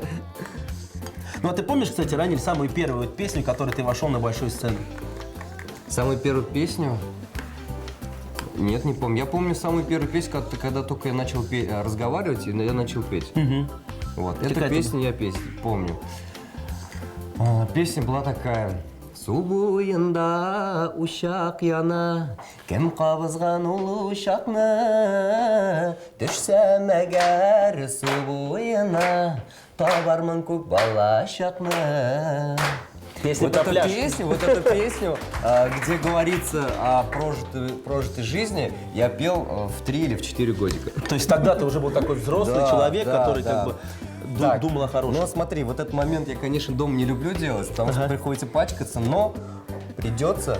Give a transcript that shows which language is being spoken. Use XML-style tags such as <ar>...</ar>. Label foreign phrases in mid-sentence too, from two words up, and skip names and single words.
<ru>Ну, а ты помнишь, кстати, Раниль, самую первую вот песню, которой ты вошел на большую сцену? Самую первую песню? Нет, не помню. Я помню самую первую песню, когда только я начал разговаривать, и я начал петь. Вот. Какая Эту это песню я помню. Песня была такая.</ru> <tt>Су буйында ушак яна, кем кабызган ул ушакны, төшсәм әгәр су буена, табармын күп балачакны.</tt> <ru>Песня Вот про эту пляж. эту песню, где говорится о прожитой жизни, я пел в 3 или в 4 годика. То есть тогда ты уже был такой взрослый Да, человек, да, который да. как бы Так, думал о хорошем. Ну смотри, вот этот момент я, конечно, дома не люблю делать, потому что приходится пачкаться, но придется.</ru>